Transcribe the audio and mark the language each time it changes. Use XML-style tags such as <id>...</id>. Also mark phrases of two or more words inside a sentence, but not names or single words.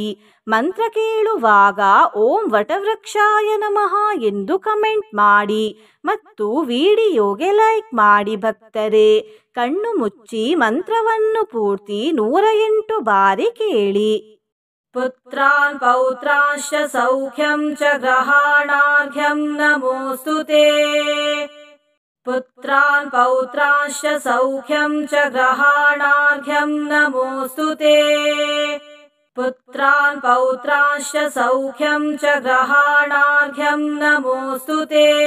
<kn>ಮಂತ್ರ ಕೇಳುವಾಗ</kn> <sa>ಓಂ ವಟವೃಕ್ಷಾಯ ನಮಃ</sa> <kn>ಎಂದು ಕಮೆಂಟ್ ಮಾಡಿ ಮತ್ತು ವಿಡಿಯೋಗೆ ಲೈಕ್ ಮಾಡಿ. ಭಕ್ತರೇ, ಕಣ್ಣು ಮುಚ್ಚಿ ಮಂತ್ರವನ್ನು ಪೂರ್ತಿ 108 ಬಾರಿ ಕೇಳಿ.</kn> <sa>ಪುತ್ರಾನ್ ಪೌತ್ರಾಶ್ಚ ಸೌಖ್ಯಂ ಚ ಗ್ರಹಾಣಾರ್ಘ್ಯಂ ನಮೋಸ್ತುತೇ. ಪುತ್ರಾನ್ ಪೌತ್ರಾಶ್ಚ ಸೌಖ್ಯಂ ಚ ಗ್ರಹಾಣಾರ್ಘ್ಯಂ ನಮೋಸ್ತುತೇ. ಪುತ್ರಾನ್ ಪೌತ್ರಾಶ್ಚ ಸೌಖ್ಯಂ ಚ ಗ್ರಹಾಣಾರ್ಘ್ಯಂ ನಮೋಸ್ತುತೇ.</sa>